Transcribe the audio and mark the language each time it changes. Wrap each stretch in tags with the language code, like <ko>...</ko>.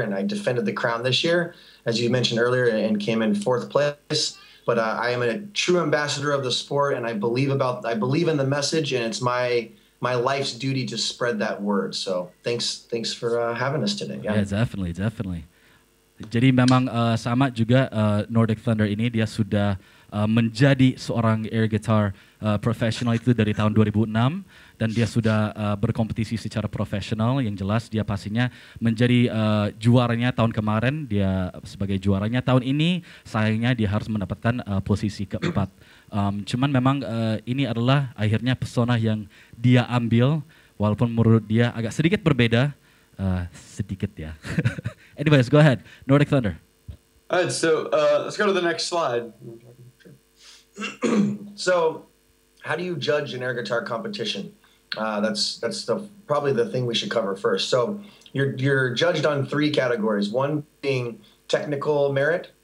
<en>And I defended the crown this year, as you mentioned earlier, and came in 4th place. But I am a true ambassador of the sport, and I believe in the message, and it's my life's duty to spread that word. So thanks for having us today. Yeah, definitely.</en> <id>Jadi memang sama juga Nordic Thunder ini dia sudah menjadi seorang air guitar profesional itu dari tahun 2006, dan dia sudah berkompetisi secara profesional. Yang jelas dia pastinya menjadi juaranya tahun kemarin, dia sebagai juaranya tahun ini sayangnya dia harus mendapatkan posisi keempat. Cuman memang ini adalah akhirnya pesona yang dia ambil, walaupun menurut dia agak sedikit berbeda, sedikit ya.</id> <en>Anyways, go ahead, Nordic Thunder. All right, so let's go to the next slide. So, how do you judge an air guitar competition? That's probably the thing we should cover first. So, you're judged on 3 categories. One being technical merit,</en>